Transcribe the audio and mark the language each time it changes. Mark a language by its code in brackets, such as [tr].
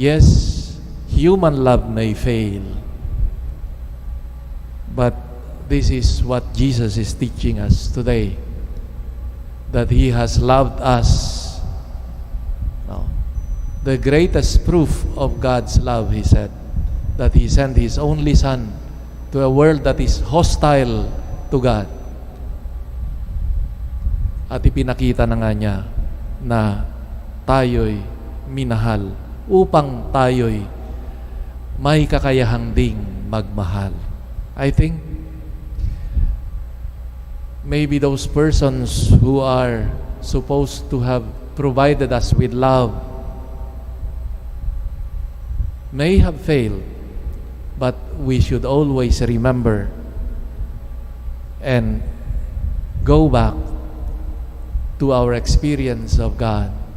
[en] Yes, human love may fail, but this is what Jesus is teaching us today, that He has loved us. No. The greatest proof of God's love, He said, that He sent His only Son to a world that is hostile to God. [tl] At ipinakita na nga niya na tayo'y minahal upang tayo'y may kakayahang ding magmahal. [en] I think maybe those persons who are supposed to have provided us with love may have failed, but we should always remember and go back to our experience of God.